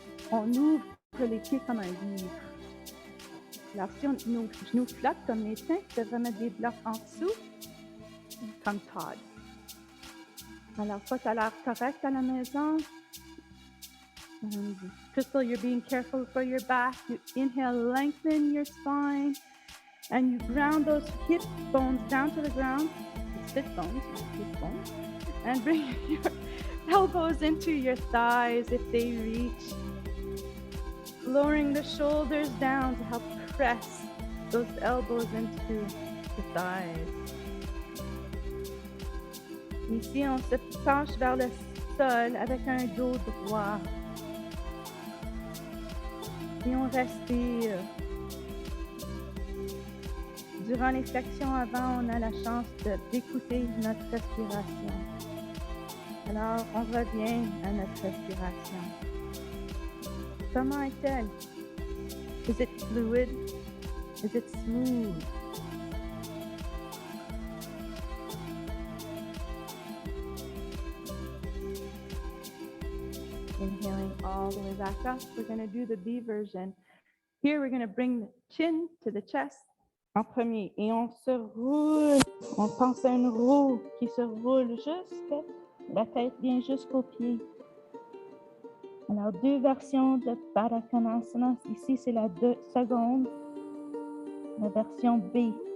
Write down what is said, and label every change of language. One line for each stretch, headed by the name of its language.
French: On ouvre les pieds comme un livre. Alors, si nos genoux flottent comme les tiens, tu devrais mettre des blocs en dessous, comme Todd. Alors, ça, tu as l'air correct à la maison.
English: Crystal, you're being careful for your back. You inhale, lengthen your spine. And you ground those hip bones down to the ground, the sit bones, not hip bones, and bring your elbows into your thighs if they reach, lowering the shoulders down to help press those elbows into the thighs.
French: Ici, on se penche vers le sol avec un dos droit. Et on respire. Durant les flexions avant, on a la chance d'écouter notre respiration. Alors, on revient à notre respiration. Comment est-elle?
English: Is it fluid? Is it smooth? Inhaling all the way back up. We're going to do the B version. Here, we're going to bring the chin to the chest
French: en premier. Et on se roule. On pense à une roue qui se roule jusqu'à la tête vient jusqu'aux pieds. Alors, deux versions de Baddha Konasana. Ici, c'est la seconde, la version B.